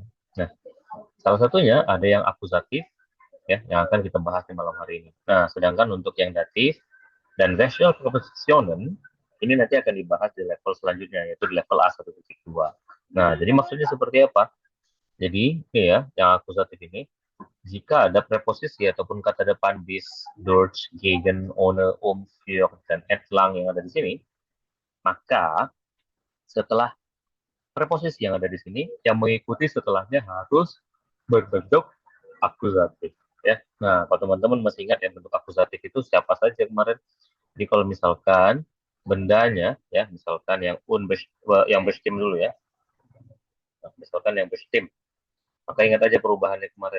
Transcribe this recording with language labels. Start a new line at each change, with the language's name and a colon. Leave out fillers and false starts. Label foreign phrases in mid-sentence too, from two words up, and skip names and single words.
Indonesian: Nah, salah satunya ada yang akusatif, ya, yang akan kita bahas di malam hari ini. Nah, sedangkan untuk yang datif dan
German: racial prepositionen
Indonesian: ini nanti akan dibahas di level selanjutnya, yaitu di level A1.2. Nah, jadi maksudnya seperti apa? Jadi, ini ya, yang akusatif ini, jika ada preposisi ataupun kata depan
German: bis, durch, gegen, ohne, für,
Indonesian: dan entlang yang ada di sini, maka setelah preposisi yang ada di sini, yang mengikuti setelahnya harus berbentuk akusatif. Ya. Nah, kalau teman-teman masih ingat yang bentuk akusatif itu siapa saja kemarin? Jadi kalau misalkan bendanya, ya, misalkan yang bestimmt dulu ya, Nah, misalkan yang bestimmt, maka ingat aja perubahannya kemarin.